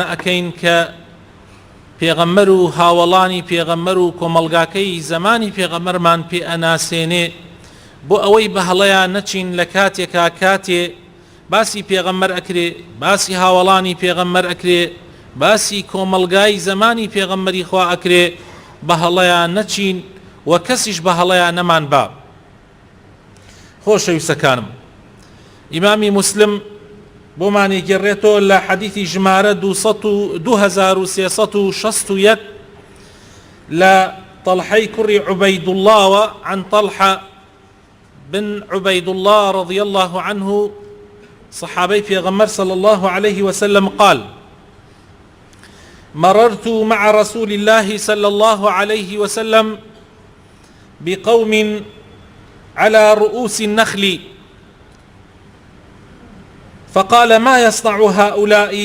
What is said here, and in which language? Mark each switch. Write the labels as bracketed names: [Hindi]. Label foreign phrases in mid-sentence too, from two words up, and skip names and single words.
[Central Kurdish] ئەکەین کە پێغەمبەر و هاوڵانی پێغەمبەر و کۆمەڵگاکەی زمانی پێغەمبەرمان پێ ئەناسێنێ بۆ ئەوەی بە هەڵەیان نەچین لە کاتێکا کاتێ باسی پێغەمبەر ئەکرێ، باسی هاوڵانی پێغەمبەر ئەکرێ، باسی کۆمەڵگای زمانی پێغەمبەری خوا ئەکرێ، بە هەڵەیان نەچین و کەسیش بە هەڵەیان نەمان با. خۆشەویستەکانم، ئیمامی موسلم بۆمانی گەڕێتەوە لە حەدیثی ژمارە 2361 لە طەلحەی کوڕی عوبەیدوڵڵاوە، [Arabic] عن طلحة بن عبيد الله رضي الله عنه صحابي پیغمبر صلى الله عليه وسلم قال: مررت مع رسول الله صلى الله عليه وسلم بقوم على رؤوس النخل، فقال: ما يصنع هؤلاء؟